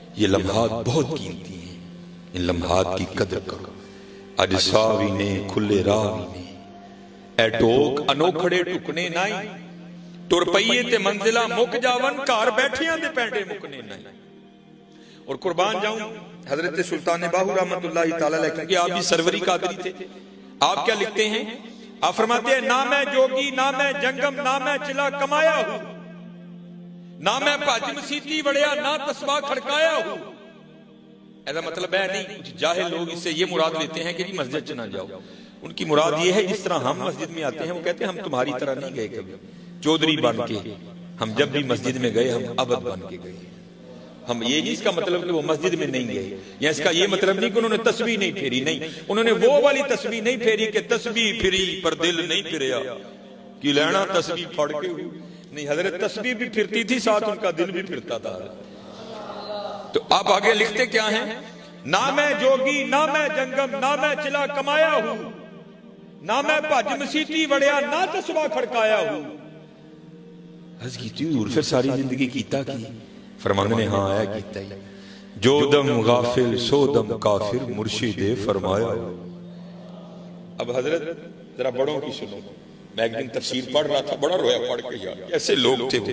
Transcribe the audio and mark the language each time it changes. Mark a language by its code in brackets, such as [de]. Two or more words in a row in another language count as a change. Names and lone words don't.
[ur] یہ لمحات بہت قیمتی ہیں، ان لمحات کی قدر کرو۔ [pa] اج ساوی نے کھلے راوی نے اے ٹوک انوکھڑے ٹکنے نائی، ٹر پئیے تے منزلہ مک جاون کار بیٹھیاں دے پینڈے مکنے نائی۔ [ur] اور قربان جاؤں حضرت سلطان باہو رحمت اللہ تعالیٰ علیہ، کیونکہ آپ بھی سروری قادری تھے، آپ کیا لکھتے ہیں؟ آپ فرماتے ہیں [pa] نہ میں جوگی نہ میں جنگم نہ میں چلا کمایا ہوں، نہ میں پاج مسیتی وڑیا نہ تسبیح کھڑکایا ہوں۔ [ur] ایسا مطلب ہے نہیں، کچھ جاہل لوگ اس سے یہ مراد لیتے ہیں کہ جی مسجد نہ جاؤ۔ ان کی مراد یہ ہے جس طرح ہم مسجد میں آتے ہیں، وہ کہتے ہیں ہم تمہاری طرح نہیں گئے کبھی چودھری بن کے، ہم جب بھی مسجد میں گئے ہم عبد بن کے گئے۔ ہم یہ نہیں اس کا مطلب کہ وہ مسجد میں نہیں گئے، یا اس کا یہ مطلب نہیں کہ انہوں نے تسبیح نہیں پھیری، نہیں، انہوں نے وہ والی تسبیح نہیں پھیری کہ [pa] تسبیح پھری پر دل نہیں پھریا [ur] کہ لینا تسبیح پڑھ کے ہوئی، نہیں، حضرت تسبیح بھی پھرتی تھی، ساتھ ان کا دل بھی پھرتا تھا۔ تو آپ آگے لکھتے کیا ہیں؟ [pa] نہ میں جوگی نہ میں جنگم نہ میں چلا کمایا ہوں، نہ میں بھج مسیتی وڑیا نہ تسبیح کھڑکایا ہوں۔ [ur] عرض کی تھی اور پھر [pa] ساری زندگی کیتا کی؟ فرمانے نے ہاں آیا کیتا ہی، جو دم غافل سو دم کافر مرشد فرمایا۔ [ur] اب حضرت ذرا بڑوں کی سنو، میں ایک دن تفسیر پڑھ رہا تھا، بڑا رویا پڑھ کے یار، ایسے لوگ تھے وہ۔